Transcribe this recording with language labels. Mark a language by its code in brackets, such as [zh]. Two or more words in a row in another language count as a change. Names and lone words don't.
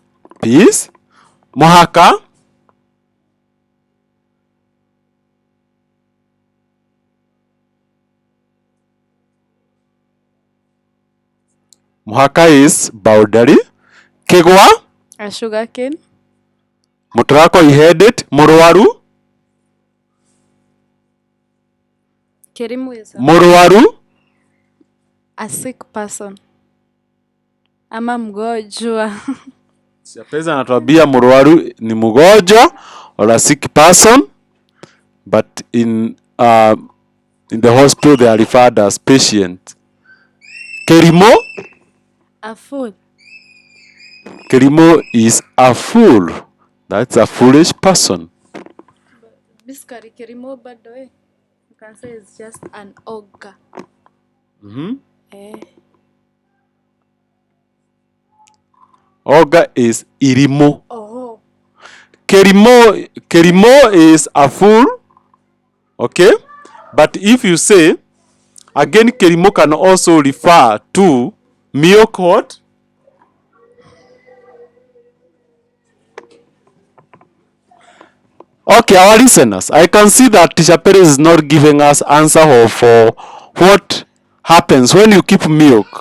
[en] Peace. Mũhaka. Mũhaka is boundary. [ki] Kĩgwa. [en] A sugar cane. Mũtarakwa you heard it. [ki] Mũrũaru. [en] Kĩrimũ is [ki] Mũrũaru. [en] a sick person. [sw] Ama mgonjwa. Siapeza anatuambia mũrũaru ni mgonjwa [en] or a sick person, but in the hospital they are referred as patient. [ki] Kĩrimũ. [en] A fool. Kĩrimũ is a fool. That's a foolish person. Basically, kĩrimũ bado you can say it's just an ogre. Ogre is irimũ. Oh. Kĩrimũ is a fool. Okay? But if you say, again, kĩrimũ can also refer to milk what? Okay, our listeners, I can see that Teacher Peris is not giving us answer for what happens when you keep milk?